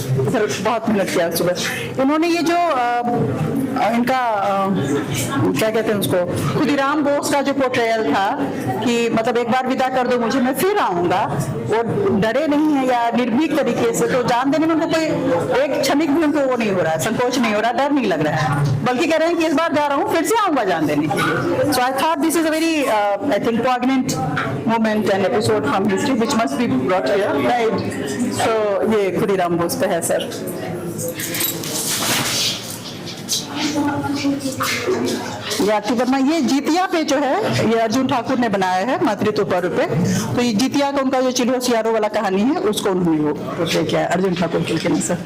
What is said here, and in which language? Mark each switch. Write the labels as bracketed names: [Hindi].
[Hindi] Sir बहुत मेहनत किया सुबह इन्होंने। ये जो इनका क्या कहते हैं उसको, खुदीराम बोस का जो पोर्ट्रेयल था कि मतलब एक बार विदा कर दो मुझे, मैं फिर आऊंगा। वो डरे नहीं है या निर्भीक तरीके से, तो जान देने में उनको कोई एक क्षणिक भी उनको वो नहीं हो रहा है, संकोच नहीं हो रहा, डर नहीं लग रहा है, बल्कि कह रहे हैं कि इस बार जा रहा हूँ फिर से आऊंगा जान देने के लिए। [English] So I thought this is a very I think poignant moment and episode from history which must be brought here, right? [Hindi] So ये खुदीराम बोस पे है सर। आरती वर्मा, ये जीतिया पे जो है ये अर्जुन ठाकुर ने बनाया है मातृत्व पर्व पे। तो ये जीतिया का उनका जो चिल्हो सियारो वाला कहानी है उसको उन्होंने वो पोर्ट्रे किया है अर्जुन ठाकुर के लिए।